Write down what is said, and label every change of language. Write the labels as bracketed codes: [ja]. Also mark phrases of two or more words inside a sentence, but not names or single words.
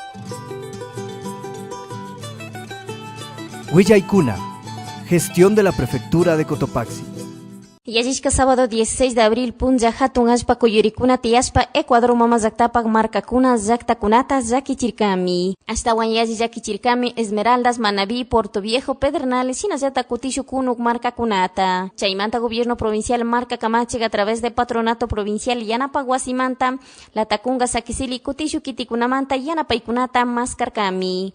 [es] Huillaykuna, gestión de la Prefectura de Cotopaxi. [qu] Yallishka [es] sábado 16 de abril [qu] punja hatun ashpa kuyurikuna tiyashpa Ecuador mama llaqtapak marcakuna llaqtakunata llakichirkami. Ashtawan yalli llakichirkami Esmeraldas, Manaví, Puerto Viejo, Pedernales, shinallata kutishu kunuk marcakunata. Chaymanta [es] gobierno provincial [qu] marca Camachig [es] a través de patronato provincial [qu] Yanapak Wasimanta, Latakunga Sakisili kutishu kitikunamanta Yanapaykunata mascarkami.